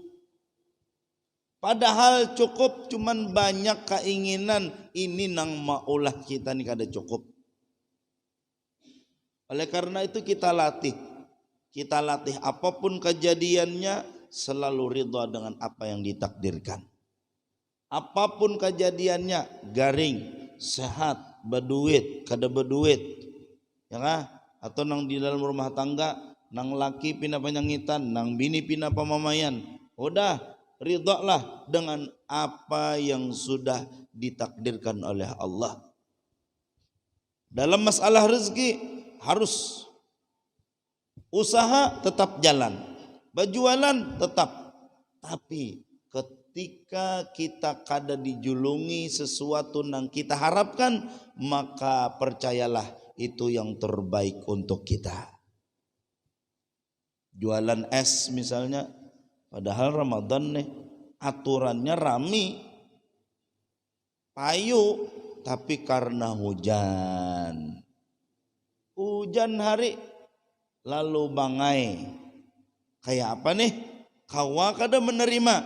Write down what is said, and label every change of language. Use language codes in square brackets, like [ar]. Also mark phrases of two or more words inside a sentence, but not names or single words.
[id] Padahal cukup, cuman banyak keinginan. [bjn] Ini nang maulah kita ini kada cukup. [id] Oleh karena itu kita latih. Kita latih apapun kejadiannya selalu ridha dengan apa yang ditakdirkan. Apapun kejadiannya, [bjn] garing, sehat, berduit, kada berduit, ya kan? Atau nang di dalam rumah tangga, nang laki pina panyangitan, nang bini pina pamamayan. [id] Udah, ridhalah dengan apa yang sudah ditakdirkan oleh Allah. Dalam masalah rezeki harus usaha tetap jalan, berjualan tetap. Tapi ketika kita kada dijulungi sesuatu yang kita harapkan, maka percayalah itu yang terbaik untuk kita. [bjn] Jualan es misalnya, padahal Ramadan nih aturannya rami, payu, tapi karena hujan hari lalu bangai. Kayak apa nih? Kawa kada menerima.